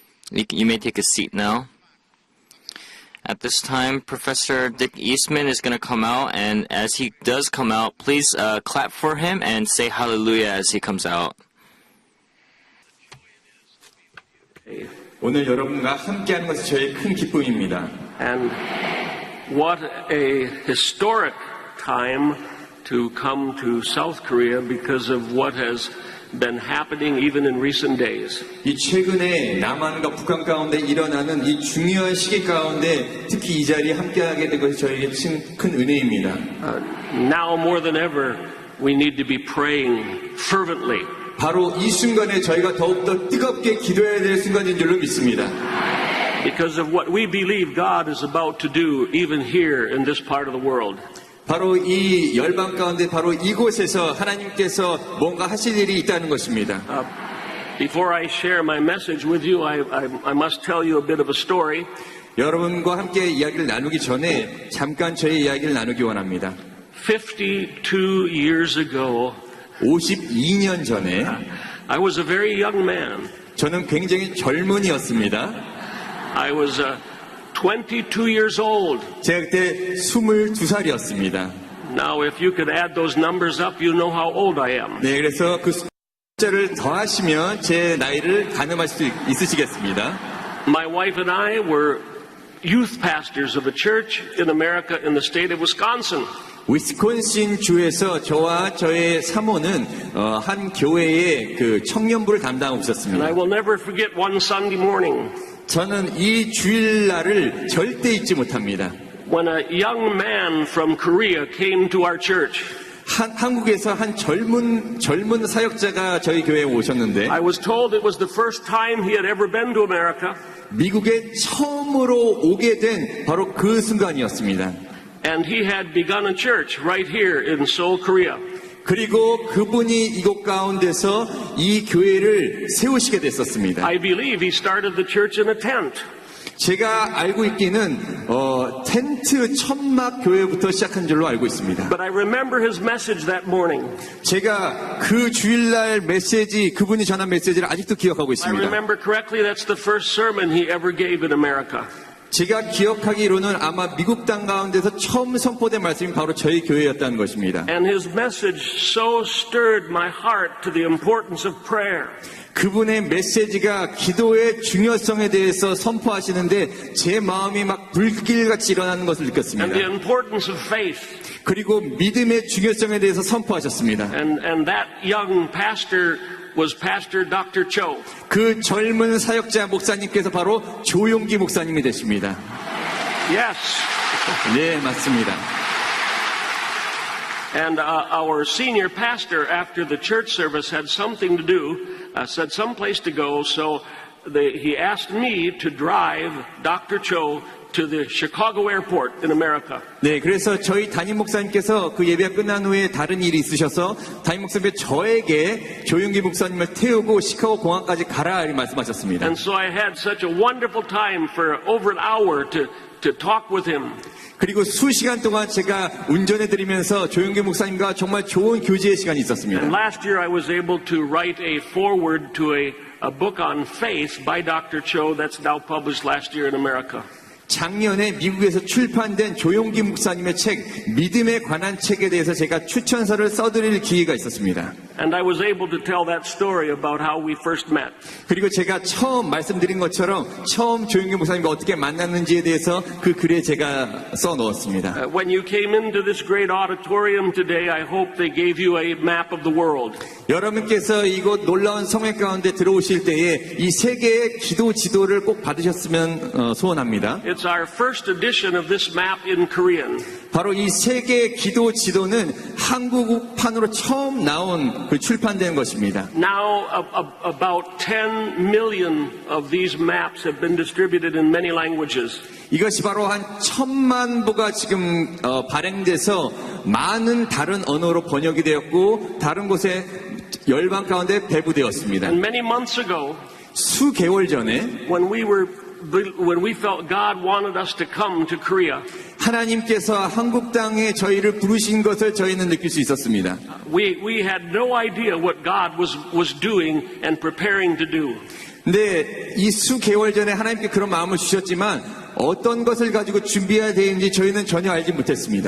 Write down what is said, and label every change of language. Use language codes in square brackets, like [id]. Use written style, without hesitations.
[en] You may take a seat now. At this time, Professor Dick Eastman is going to come out, and as he does come out, please clap for him and say hallelujah as he comes out. [ko] 오늘 여러분과 함께하는 것이 저의 큰 기쁨입니다. [en] And what a historic time to come to South Korea because of what has been happening even in recent days. [ko] 이 최근에 남한과 북한 가운데 일어나는 이 중요한 시기 가운데 특히 이 자리에 함께하게 된 것이 저에게 큰 은혜입니다. [en] Now more than ever, we need to be praying fervently. [ko] 바로 이 순간에 저희가 더욱더 뜨겁게 기도해야 될 순간인 줄로 믿습니다. [en] Because of what we believe God is about to do even here in this part of the world. [ko] 바로 이 열방 가운데 바로 이곳에서 하나님께서 뭔가 하실 일이 있다는 것입니다. [en] Before I share my message with you, I must tell you a bit of a story. [ko] 여러분과 함께 이야기를 나누기 전에 잠깐 저의 이야기를 나누기 원합니다. [en] 52 years ago, [ko] 52년 전에 [en] I was a very young man. [ko] 저는 굉장히 젊은이였습니다. [en] I was 22 years old. [ko] 제가 그때 22살이었습니다. [en] Now, if you could add those numbers up, you know how old I am. [ko] 네, 그래서 그 숫자를 더하시면 제 나이를 가늠할 수 있으시겠습니다. [en] My wife and I were youth pastors of a church in America in the state of Wisconsin. [ko] 위스콘신 주에서 저와 저의 사모는 한 교회의 그 청년부를 담당하고 [en] And I [ko] 있었습니다. [en] will never forget one Sunday morning [ko] 저는 이 주일날을 절대 잊지 못합니다. [en] when a young man from Korea came to our church. [ko] 한국에서 한 젊은 사역자가 저희 교회에 오셨는데 [en] I was told it was the first time he had ever been to America. [ko] 미국에 처음으로 오게 된 바로 그 순간이었습니다. [en] And he had begun a church right here in Seoul, Korea. [ko] 그리고 그분이 이곳 가운데서 이 교회를 세우시게 됐었습니다. [en] I believe he started the church in a tent. [ko] 제가 알고 있기는 텐트 천막 교회부터 시작한 줄로 알고 있습니다. [en] But I remember his message that morning. [ko] 제가 그 주일날 메시지, 그분이 전한 메시지를 아직도 기억하고 [en] I [ko] 있습니다. [en] remember correctly, that's the first sermon he ever gave in America. [ko] 제가 기억하기로는 아마 미국 땅 가운데서 처음 선포된 말씀이 바로 저희 교회였다는 것입니다. [en] And his message so stirred my heart to the importance of prayer. [ko] 그분의 메시지가 기도의 중요성에 대해서 선포하시는데 제 마음이 막 불길같이 일어나는 것을 [en] And the [ko] 느꼈습니다. [en] importance of faith. [ko] 그리고 믿음의 중요성에 대해서 선포하셨습니다. [en] And that young pastor was Pastor Dr. Cho. [ko] 그 젊은 사역자 목사님께서 바로 조용기 목사님이 되십니다. [en] Yes. [ko] 네, 맞습니다. [en] And our senior pastor, after the church service, had something to do, said someplace to go, so he asked me to drive Dr. Cho to the Chicago airport in America. [ko] 네, 그래서 저희 담임 목사님께서 그 예배가 끝난 후에 다른 일이 있으셔서 담임 목사님께서 저에게 조용기 목사님을 태우고 시카고 공항까지 가라 이렇게 말씀하셨습니다. [en] And so I had such a wonderful time for over an hour to to talk with him. [ko] 그리고 수시간 동안 제가 운전해드리면서 조용기 목사님과 정말 좋은 교제의 시간이 있었습니다. [en] And last year I was able to write a foreword to a book on faith by Dr. Cho that's now published last year in America. [ko] 작년에 미국에서 출판된 조용기 목사님의 책 믿음에 관한 책에 대해서 제가 추천서를 써드릴 기회가 있었습니다. [en] And I was able to tell that story about how we first met. [ko] 그리고 제가 처음 말씀드린 것처럼 처음 조용기 목사님과 어떻게 만났는지에 대해서 그 글에 제가 써 넣었습니다. [en] When you came into this great auditorium today, I hope they gave you a map of the world. [ko] 여러분께서 이곳 놀라운 성회 가운데 들어오실 때에 이 세계의 기도 지도를 꼭 받으셨으면 소원합니다. [en] It's our first edition of this map in Korean. [ko] 바로 이 세계의 기도 지도는 한국판으로 처음 나온 그 출판된 것입니다. [en] Now, about 10 million of these maps have been distributed in many languages. [ko] 이것이 바로 한 1000만 부가 지금 발행돼서 많은 다른 언어로 번역이 되었고 다른 곳에 열방 가운데 배부되었습니다. [en] And many months ago, [ko] 수개월 전에 [en] when we felt God wanted us to come to Korea, [ko] 하나님께서 한국 땅에 저희를 부르신 것을 저희는 느낄 수 있었습니다. [en] we had no idea what God was doing and preparing to do. [ko] 근데 이 수개월 전에 하나님께 그런 마음을 주셨지만 어떤 것을 가지고 준비해야 되는지 저희는 전혀 알지 못했습니다.